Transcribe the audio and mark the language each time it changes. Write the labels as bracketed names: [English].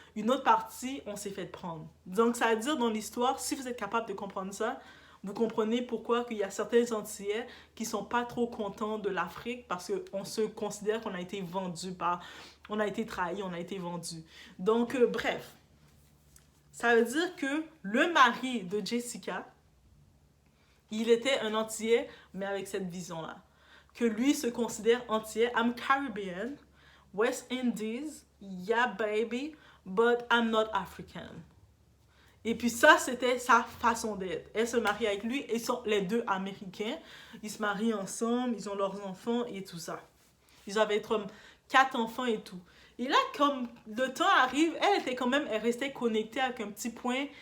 [French] Une autre partie, on s'est fait prendre. Donc, ça veut dire dans l'histoire, si vous êtes capable de comprendre ça, vous comprenez pourquoi il y a certains Antillais qui ne sont pas trop contents de l'Afrique parce qu'on se considère qu'on a été vendu on a été trahi, on a été vendu. Donc, bref. Ça veut dire que le mari de Jessica, il était un Antillais, mais avec cette vision-là. Que lui se considère Antillais. [English] I'm Caribbean, West Indies, yeah baby, but I'm not African. [French] Et puis ça, c'était sa façon d'être. Elle se marie avec lui, ils sont les deux américains. Ils se marient ensemble, ils ont leurs enfants et tout ça. Ils avaient 4 enfants et tout. Et là, comme le temps arrive, elle restait connectée avec un petit point.